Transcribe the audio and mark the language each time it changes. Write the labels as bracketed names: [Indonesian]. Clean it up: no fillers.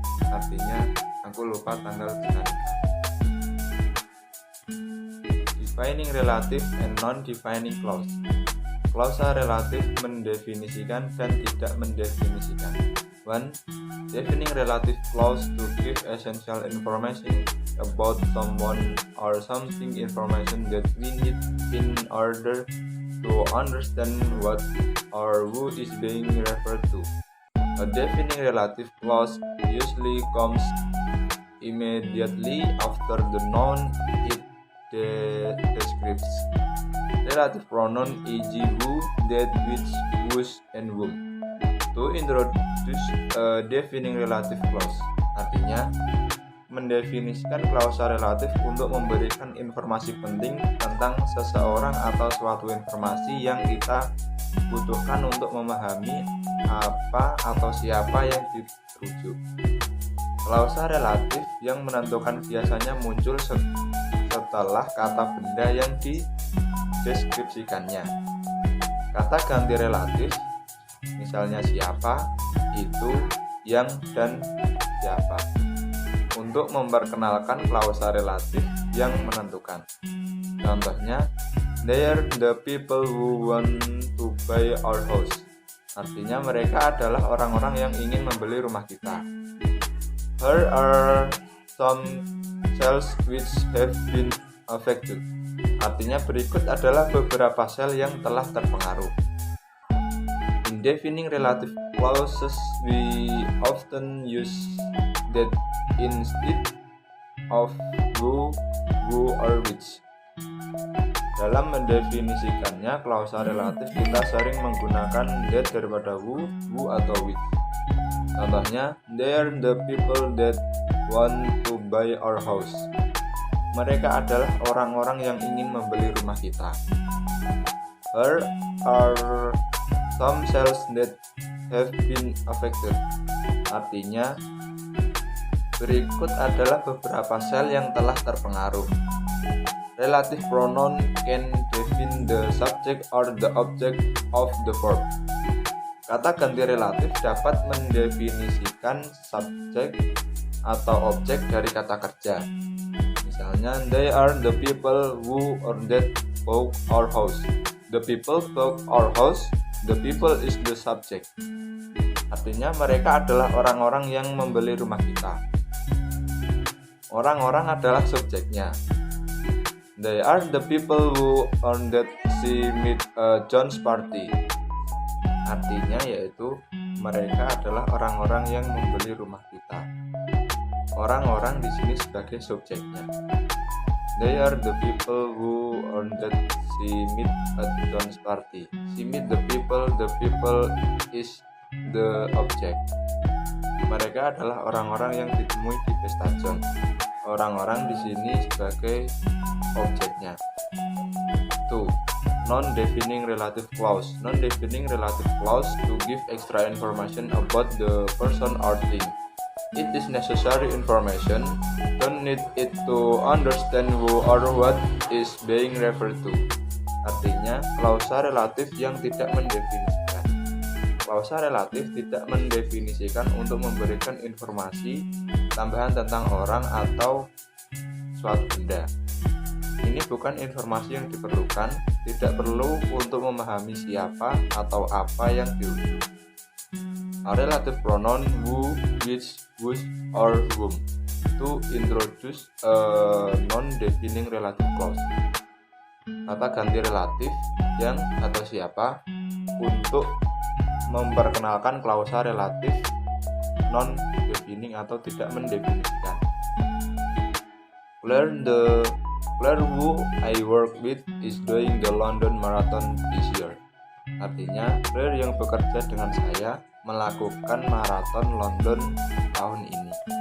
[Indonesian] Artinya, aku lupa tanggal kita nikah. [English] Defining relative and non-defining clause. [Indonesian] Klausa relatif mendefinisikan dan tidak mendefinisikan. 1. [English] Defining relative clause to give essential information about someone or something, information that we need in order to understand what or who is being referred to. A defining relative clause usually comes immediately after the noun it describes. Relative pronoun e.g. who, that, which, whose, and whom. To introduce a defining relative clause, [Indonesian] artinya mendefinisikan klausa relatif untuk memberikan informasi penting tentang seseorang atau suatu informasi yang kita butuhkan untuk memahami apa atau siapa yang dirujuk. Klausa relatif yang menentukan biasanya muncul setelah kata benda yang dideskripsikannya. Kata ganti relatif, misalnya siapa, itu, yang, dan siapa, untuk memperkenalkan klausa relatif yang menentukan. [English] Contohnya, they are the people who want to buy our house. [Indonesian] Artinya mereka adalah orang-orang yang ingin membeli rumah kita. [English] Here are some cells which have been affected. [Indonesian] Artinya berikut adalah beberapa sel yang telah terpengaruh. [English] In defining relative clauses, we often use that instead of who, or which. [Indonesian] Dalam mendefinisikannya klausa relatif kita sering menggunakan that daripada who atau which. [English] Contohnya, they are the people that want to buy our house. [Indonesian] Mereka adalah orang-orang yang ingin membeli rumah kita. [English] Here are some cells that have been affected. [Indonesian] Artinya, berikut adalah beberapa sel yang telah terpengaruh. [English] Relative pronoun can define the subject or the object of the verb. [Indonesian] Kata ganti relatif dapat mendefinisikan subjek atau objek dari kata kerja. [English] Misalnya, they are the people who or that bought our house. The people bought our house. The people is the subject. [Indonesian] Artinya mereka adalah orang-orang yang membeli rumah kita. Orang-orang adalah subjeknya. [English] They are the people who on that she meet John's party. [Indonesian] Artinya yaitu mereka adalah orang-orang yang membeli rumah kita. Orang-orang di sini sebagai subjeknya. [English] They are the people who on that she meet at John's party. She meet the people is the object. [Indonesian] Mereka adalah orang-orang yang ditemui di pesta John. Orang-orang di sini sebagai objeknya. [English] 2. Non-defining relative clause. Non-defining relative clause to give extra information about the person or thing. It is necessary information. Don't need it to understand who or what is being referred to. [Indonesian] Artinya, klausa relatif yang tidak mendefinisikan. Klausa relatif tidak mendefinisikan untuk memberikan informasi tambahan tentang orang atau suatu benda. Ini bukan informasi yang diperlukan, tidak perlu untuk memahami siapa atau apa yang dirujuk. [English] A relative pronoun who, which, whose, or whom to introduce a non-defining relative clause. [Indonesian] Kata ganti relatif yang atau siapa untuk memperkenalkan klausa relatif non-defining atau tidak mendefinisikan. [English] Claire who I work with is doing the London Marathon this year. [Indonesian] Artinya, Claire yang bekerja dengan saya melakukan maraton London tahun ini.